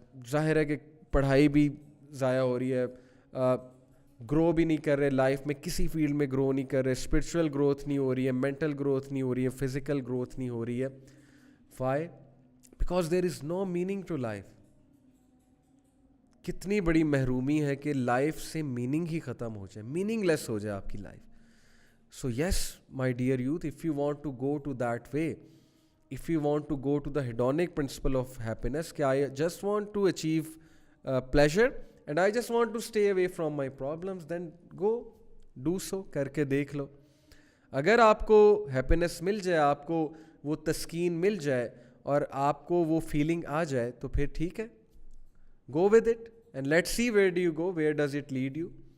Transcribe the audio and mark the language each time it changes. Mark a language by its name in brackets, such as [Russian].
[Urdu] ظاہر ہے کہ پڑھائی بھی ضائع ہو رہی ہے, گرو بھی نہیں کر رہے لائف میں, کسی فیلڈ میں گرو نہیں کر رہے, اسپرچول گروتھ نہیں ہو رہی ہے, مینٹل گروتھ نہیں ہو رہی ہے, فزیکل گروتھ نہیں ہو رہی ہے. [English] Why? Because there is no meaning to life. [Urdu] کتنی بڑی محرومی ہے کہ لائف سے میننگ ہی ختم ہو جائے, میننگ لیس ہو جائے آپ کی life. [English] So yes my dear youth, if you want to go to that way, if you want to go to the hedonic principle of happiness, کہ I just want to achieve pleasure and I just want to stay away from my problems, then go do so. [Urdu] کر کے دیکھ لو. اگر آپ کو happiness مل جائے, آپ کو وہ تسکین مل جائے اور آپ کو وہ فیلنگ آ جائے تو پھر ٹھیک ہے, [English] go with it and let's see where do you go, where does it lead you.